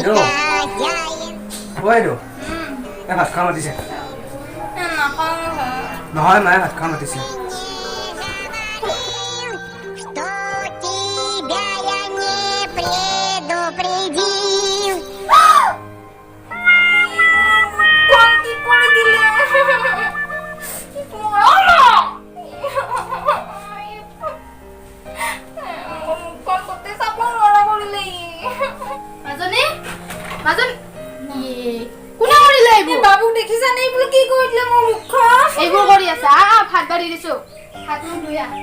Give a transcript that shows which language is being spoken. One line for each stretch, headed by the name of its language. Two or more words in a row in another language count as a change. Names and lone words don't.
Russian: Алло. хозяин.
Assamese: বাইদেউ এই ভাত খাব মাতিছে নহয় মায়ে ভাত খাব মাতিছে
Russian: Что тебя я не предупредил?
Assamese: কি করে দিলে মুখখন গোটেই চাব নোৱাৰা কৰিলে মাজনী কোনে কৰিলে এইবোৰ বাবুক দেখিছানে এইবোৰ কি কৰি দিলে মোৰ মুখখন এইবোৰ কৰি আছে ভাত বাঢ়ি দিছো হাত মুখ ধুই আহ